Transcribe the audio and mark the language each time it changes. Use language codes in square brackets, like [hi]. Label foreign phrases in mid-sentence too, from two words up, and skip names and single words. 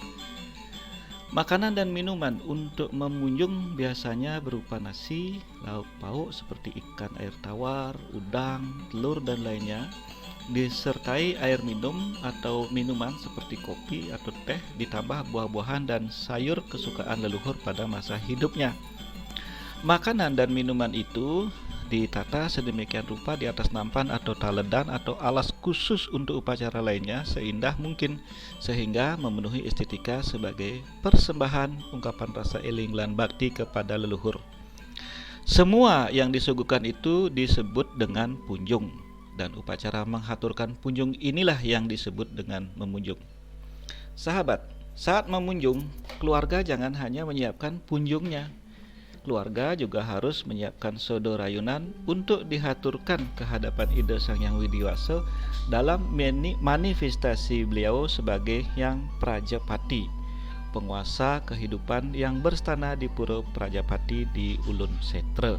[id] Makanan dan minuman untuk memunjung biasanya berupa nasi, lauk pauk seperti ikan air tawar, udang, telur dan lainnya, disertai air minum atau minuman seperti kopi atau teh, ditambah buah-buahan dan sayur kesukaan leluhur pada masa hidupnya. Makanan dan minuman itu ditata sedemikian rupa di atas nampan atau taledan atau alas khusus untuk upacara lainnya seindah mungkin, sehingga memenuhi estetika sebagai persembahan ungkapan rasa [ban] eling lan bakti [id] kepada leluhur. Semua yang disuguhkan itu disebut dengan punjung, dan upacara menghaturkan punjung inilah yang disebut dengan memunjung. Sahabat, saat memunjung, keluarga jangan hanya menyiapkan punjungnya. Keluarga juga harus menyiapkan sodo rayunan untuk dihaturkan ke hadapan Ida Sang Hyang Widiwasa dalam manifestasi beliau sebagai Hyang Prajapati, penguasa kehidupan yang berstana di Pura Prajapati di Ulun Setre.